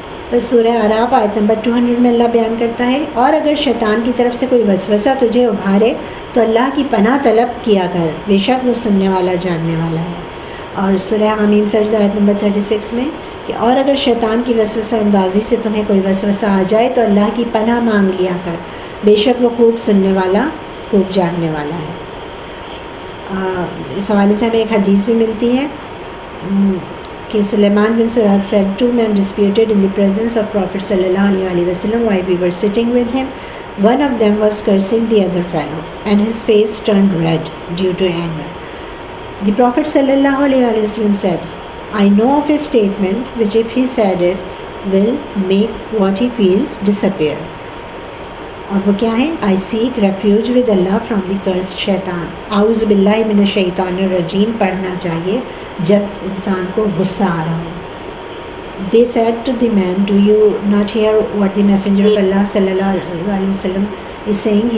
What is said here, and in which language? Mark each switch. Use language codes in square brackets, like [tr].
[ur] پھر سورہ اعراف آیت نمبر 200 میں اللہ بیان کرتا ہے اور اگر شیطان کی طرف سے کوئی وسوسہ تجھے ابھارے تو اللہ کی پناہ طلب کیا کر، بے شک وہ سننے والا جاننے والا ہے. اور سورہ حمیم سجدہ آیت نمبر 36 میں کہ اور اگر شیطان کی وسوسہ اندازی سے تمہیں کوئی وسوسہ آ جائے تو اللہ کی پناہ مانگ لیا کر، بے شک وہ خوب سننے والا خوب جاننے والا ہے. اس حوالے سے ہمیں ایک حدیث بھی ملتی ہے کہ [en] Sulaiman bin Surad said, two men disputed in the presence of Prophet sallallahu alaihi wasallam while we were sitting with him. One of them was cursing the other fellow and his face turned red due to anger. The Prophet sallallahu alaihi wasallam said, I know of a statement which if he said it will make what he feels disappear. [ur] اور وہ کیا ہے؟ [en] I seek refuge with Allah from the cursed shaitan. [ar] اعوذ باللہ من الشیطان الرجیم [ur] پڑھنا چاہیے جب انسان کو غصہ آ رہا ہو. [en] They said to the man, do you not hear what the messenger of Allah sallallahu alaihi wasallam is saying?